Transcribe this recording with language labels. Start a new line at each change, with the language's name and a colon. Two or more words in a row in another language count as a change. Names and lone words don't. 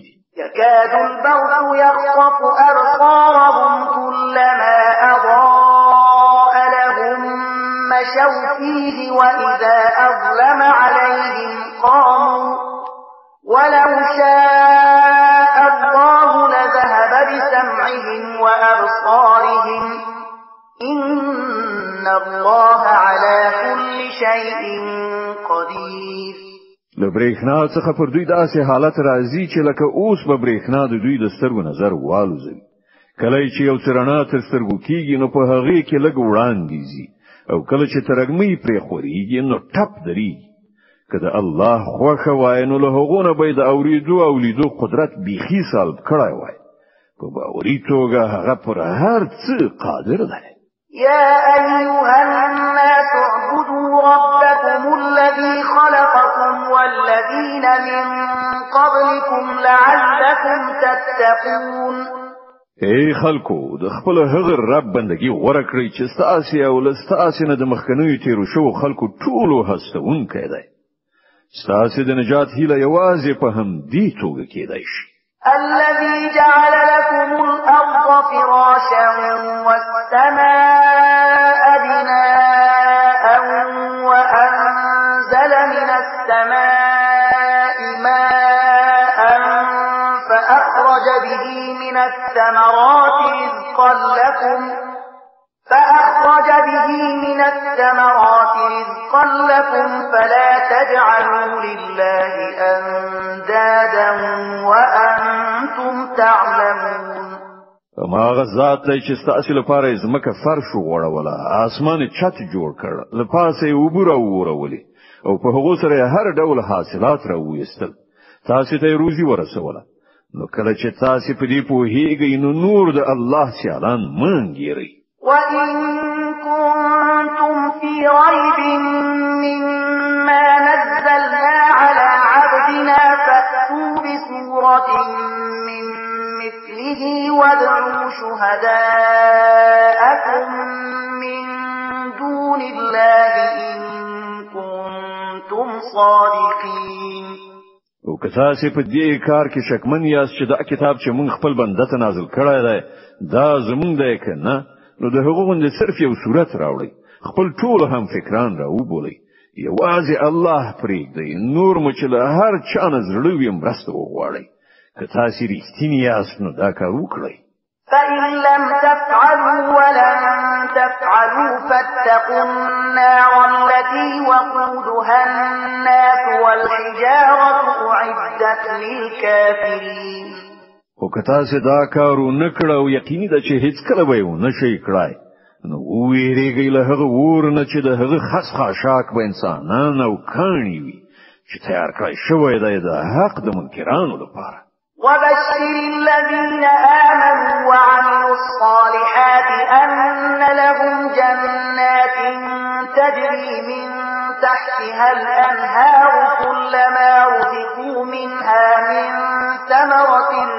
Arabic: يكاد البرق يخطف أبصارهم كلما أضاء لهم مشوا فيه وإذا أظلم عليهم قاموا ولو شاء الله لذهب بسمعهم وأبصارهم إن الله على كل شيء قدير.
Pashto: لبرېښنا څخه پر دوی داسې حالت راځي چې لکه اوس به برېښنا د دوی د سترګو نظر والوزوي. کله چې یو څرنا تر سترګو کېږي نو په هغې کې لږ وړاندې ځي او کله چې ترګمۍ پرې خورېږي نو ټپ درېږي. که د الله خوښه وای نو له هغو نه به د اورېدو او لیدو قدرت بیخي سلب کړی وای. په باوري توګه هغه پر هر څه قادر دی.
Arabic: يا أيها الناس اعبدوا ربكم الذي خلقكم والذين من قبلكم لعلكم تتقون.
Pashto: ای خلکو د خپل هغه رب بندگی غوړه کړئ چې ستاسو او لستاسو نه د مخکنیو تیرو شو خلکو ټولو هستونکي دی. ستاسو د نجات هیله یوازې په هم دې توګه کېدای شي.
Arabic: الذي جعل لكم الأرض فراشا والسماء بناء وأنزل من السماء ماء فأخرج به من الثمرات رزقا لكم فلا تجعلوا لله أندادا وأنتم تعلمون.
Pashto: ما غزات دی چې ستاسو لپاره زمکه فرش وغوړوله اسمان چت جوړ کړ لپاسه وبره وورولې او په هغه سره هر ډول حاصلات راوېستل تاسو ته روزي ورسوله. نو کله چې تاسو په دې پوهیږئ نو نور د الله سیالان منګيري.
Arabic: وَإِن كُنتُمْ فِي رَيْبٍ مِّمَّا نَزَّلْنَا عَلَى عَبْدِنَا فَأْتُوا بِسُورَةٍ مِّن مِّثْلِهِ وَادْعُوا شُهَدَاءَكُم مِّن دُونِ اللَّهِ إِن كُنتُمْ صَادِقِينَ.
Pashto: او که تاسو په دې کار کې شکمن یاست چې دا کتاب چې موږ خپل بنده ته نازل کړی دی دا زمونږ دی کنه نو د هغو غوندې صرف یو صورت راوړي خپل ټول هم فکران را وبولي یوازې الله پرېږدي نور مو چې له هر چا نه زړه وي مرسته وغواړئ که تاسې رښتیني یاست نو دا کار وکړئ
Arabic: فإن لم تفعلوا ولن تفعلوا فاتقوا النار التي وقودها الناس والحجارة أعدت للكافرين
Pashto: خو که تاسې دا کار ونه کړه او یقیني ده چې هیڅکله به یې ونه شئ کړای نو وویریږئ له هغه اور نه چې د هغه خس خاشاک به انسانان او کاڼي وي چې تیار کړی شوی دی د حق د منکرانو لپاره
Arabic: وبشر الذين آمنوا وعملوا الصالحات أن لهم جنات تجري من تحتها الأنهار كلما رزقوا منها من ثمرة